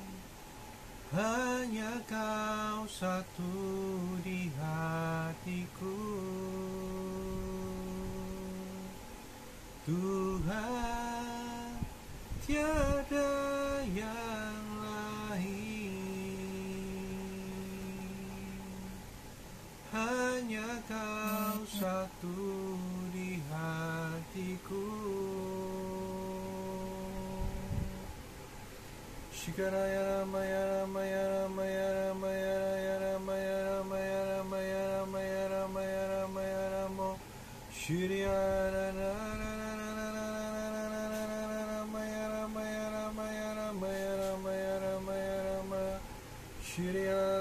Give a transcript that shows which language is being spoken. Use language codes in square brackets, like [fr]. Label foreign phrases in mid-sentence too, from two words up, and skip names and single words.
[id] Hanya Kau satu di hatiku, Tuhan, tiada yang lain. Hanya Kau satu di hatiku. [sa] Shikaraya Ramaya Ramaya Ramaya Ramaya Ramaya Ramaya Ramaya Ramaya Ramaya Ramaya Ramo Shriya Ramaya Ramaya Ramaya Ramaya Ramaya Ramaya Rama Shriya